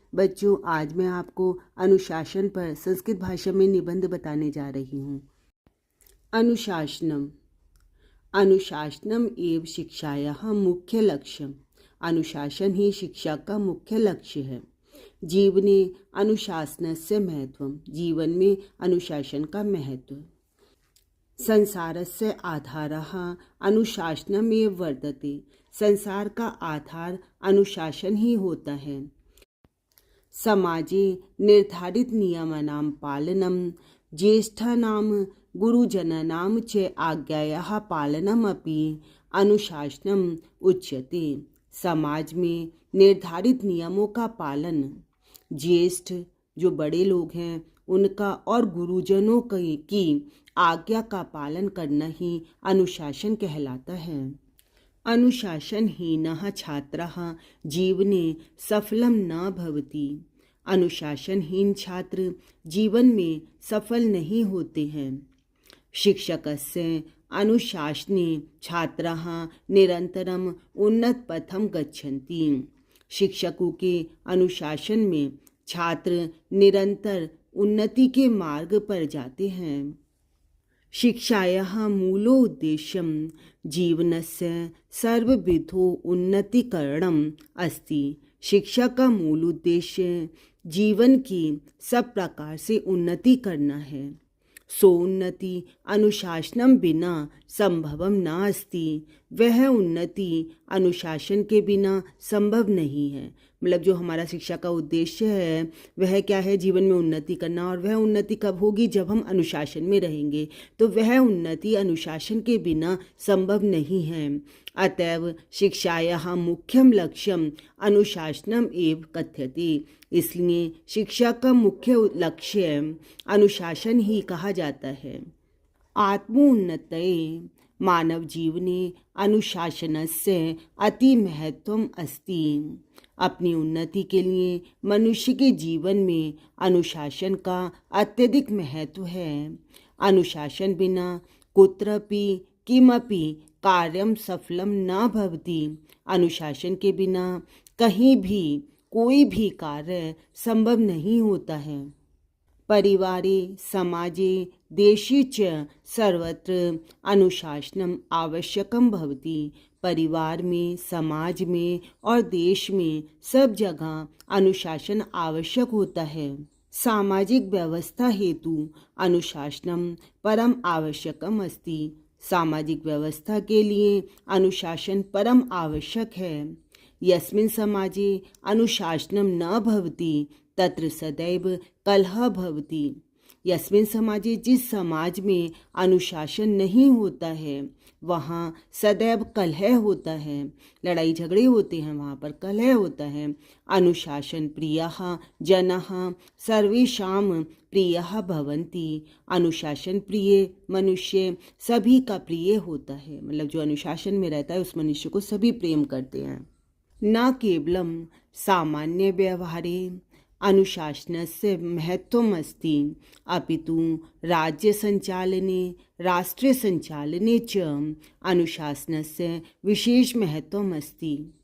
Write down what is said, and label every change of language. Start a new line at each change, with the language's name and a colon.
Hindi: बच्चों, आज मैं आपको अनुशासन पर संस्कृत भाषा में निबंध बताने जा रही हूँ। अनुशासनम।
Sanskrit: अनुशासनम एव शिक्षायाः मुख्य लक्ष्यम।
Hindi: अनुशासन ही शिक्षा का मुख्य लक्ष्य है।
Sanskrit: जीवने अनुशासनस्य महत्वम।
Hindi: जीवन में अनुशासन का महत्व।
Sanskrit: संसारस्य आधारः अनुशासनमेव वर्तते।
Hindi: संसार का आधार अनुशासन ही होता है।
Sanskrit: समाजे निर्धारित नियमानां पालनम ज्येष्ठानां गुरुजनानां च आज्ञायाः पालनमपि अनुशासनम उच्यते।
Hindi: समाज में निर्धारित नियमों का पालन, ज्येष्ठ जो बड़े लोग हैं उनका और गुरुजनों की आज्ञा का पालन करना ही अनुशासन कहलाता है।
Sanskrit: अनुशासनहीनः छात्रः जीवने सफलं न भवति।
Hindi: अनुशासनहीन छात्र जीवन में सफल नहीं होते हैं।
Sanskrit: शिक्षकस्य अनुशासने छात्राः निरंतरम उन्नतपथं गच्छन्ति।
Hindi: शिक्षकों के अनुशासन में छात्र निरंतर उन्नति के मार्ग पर जाते हैं।
Sanskrit: शिक्षायाः मूलोद्देश्यं जीवनस्य सर्वविधो उन्नतिकरणम् अस्ति।
Hindi: शिक्षा का मूल उद्देश्य जीवन की सब प्रकार से उन्नति करना है।
Sanskrit: सोन्नति अनुशासनम बिना संभवम नास्ति।
Hindi: वह उन्नति अनुशासन के बिना संभव नहीं है। मतलब जो हमारा शिक्षा का उद्देश्य है वह क्या है? जीवन में उन्नति करना। और वह उन्नति कब होगी? जब हम अनुशासन में रहेंगे। तो वह उन्नति अनुशासन के बिना संभव नहीं है।
Sanskrit: अतएव शिक्षायाः मुख्यम लक्ष्यम अनुशासनम एव कथ्यते।
Hindi: इसलिए शिक्षा का मुख्य लक्ष्य अनुशासन ही कहा जाता है।
Sanskrit: आत्मोन्नतये मानव जीवने अनुशासनस्य अति महत्वम अस्ति।
Hindi: अपनी उन्नति के लिए मनुष्य के जीवन में अनुशासन का अत्यधिक महत्व है।
Sanskrit: अनुशासन बिना कुत्रपि किमपि कार्यम सफलम न भवति।
Hindi: अनुशासन के बिना कहीं भी कोई भी कार्य संभव नहीं होता है।
Sanskrit: परिवारे समाजे देशे च सर्वत्र अनुशासनम आवश्यकम भवति।
Hindi: परिवार में, समाज में और देश में सब जगह अनुशासन आवश्यक होता है।
Sanskrit: सामाजिक व्यवस्था हेतु अनुशासनम परम आवश्यकम अस्ति।
Hindi: सामाजिक व्यवस्था के लिए अनुशासन परम आवश्यक है।
Sanskrit: यस्मिन् समाजे अनुशासनम न भवति तत्र सदैव कलह भवति। यस्मिन् समाजे,
Hindi: जिस समाज में अनुशासन नहीं होता है वहाँ सदैव कलह होता है, लड़ाई झगड़े होते हैं, वहाँ पर कलह होता है।
Sanskrit: अनुशासन प्रियः जनः सर्वेषां प्रियः भवन्ति।
Hindi: अनुशासन प्रिय मनुष्य सभी का प्रिय होता है। मतलब जो अनुशासन में रहता है उस मनुष्य को सभी प्रेम करते हैं।
Sanskrit: न केवलम सामान्य व्यवहारे अनुशासनस्य महत्वम् अस्ति अपितु राज्य संचालने राष्ट्रीय संचालने च अनुशासनस्य विशेष महत्वम् अस्ति।